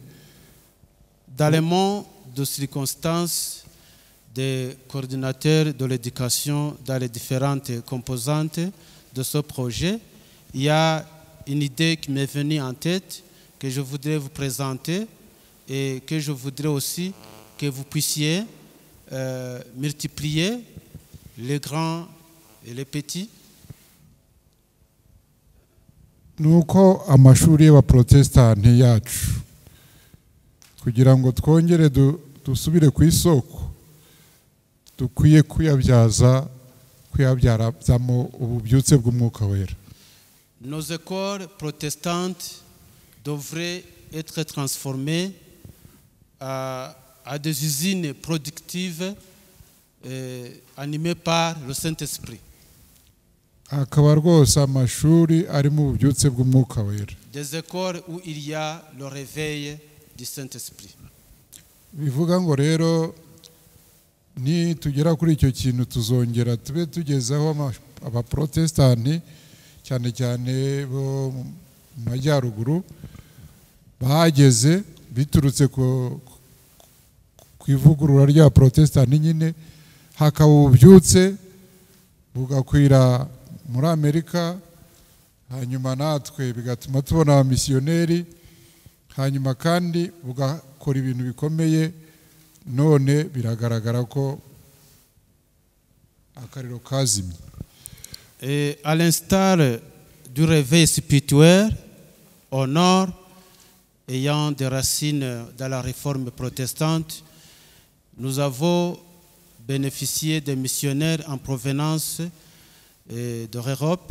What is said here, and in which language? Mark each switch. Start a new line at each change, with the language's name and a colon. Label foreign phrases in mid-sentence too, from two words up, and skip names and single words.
French: Dans les mots de circonstances des coordinateurs de l'éducation dans les différentes composantes de ce projet, il y a une idée qui m'est venue en tête que je voudrais vous présenter et que je voudrais aussi que vous puissiez multiplier les grands et les petits.
Kinyarwanda: Nuko amashuri y'abaprotestanti yacu kugira ngo twongere dusubire ku isoko dukwiye kuyabyazamo ububyutse bw'umwuka wera.
French: Nos écoles protestantes devraient être transformées à des usines productives animées par le Saint-Esprit.
Kinyarwanda: akaba rwose amashuri arimo ububyutse bw'umwuka wera.
French: Des écoles où il y a le réveil du Saint-Esprit.
Kinyarwanda: Bivuga ngo rero ni tugera kuri icyo kintu tuzongera tube tugezaho abaprotestanti cyane cyane bo mu majyaruguru bahageze biturutse ku ivugurura rya protestanti nyine, hakaba ububyutse bugakwira muri Amerika, hanyuma natwe bigatuma tubona abamisiyoneri, hanyuma kandi bugakora ibintu bikomeye. None biragaragara ko akariro kazimye.
French: Et à l'instar du réveil spirituel au nord, ayant des racines dans la réforme protestante, nous avons bénéficié des missionnaires en provenance de l'Europe.